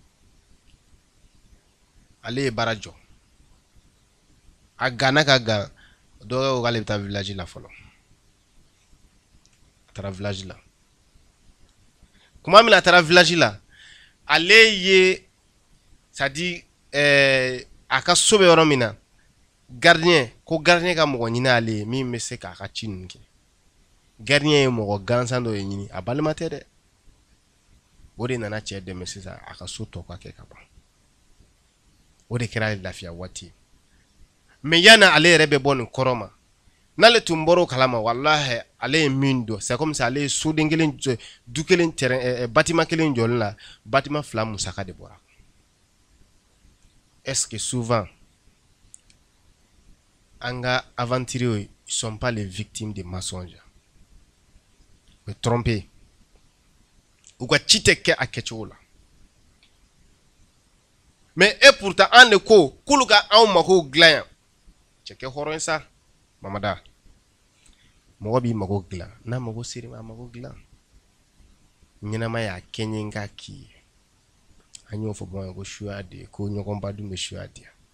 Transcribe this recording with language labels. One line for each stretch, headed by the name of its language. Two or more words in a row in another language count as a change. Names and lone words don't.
Bambara: ale ye baara jɔ a ganna ka gan dɔw ko k'ale bɛ taa village la fɔlɔ a taara village la kuma min na a taara village la ale ye
French: c'est à dire
Bambara: a ka so bɛ yɔrɔ min na gardien ko gardien ka mɔgɔ ɲini ale ye min bɛ se k'a ka ci ninnu kɛ gardien ye mɔgɔ gansan dɔ ye ɲini a balima tɛ dɛ o de nana cɛ dɛmɛ sisan a ka so tɔ ka kɛ ka ban o de kɛra ale lafiya waati mais yana ale yɛrɛ bɛ bɔ nin kɔrɔ ma n'ale tun bɔra o kalama wallahi ale ye min dɔn
French: c'est comme ça
Bambara: ale ye soden kelen jɔ du kelen
French: terrain bâtiment
Bambara: kelen jɔlen la bâtiment 2 musaka de bɔra
French: est-ce que souvent
Bambara: an ka
French: aventuriers ils sont pas les victimes de mensonges
Bambara: u bɛ tromper u ka ci tɛ kɛ a kɛcogo la
French: mais et pourtant
Bambara: an de ko k'olu ka anw mago dilan yan cɛ kɛ hɔrɔn ye sa mamada mɔgɔ b'i mago dilan n'a mago sera ma a mago dilan ɲɛnamaya a kɛɲɛ ka k'i ye an y'o fɔ bamananw ko suya de ko ɲɔgɔn badun bɛ suya di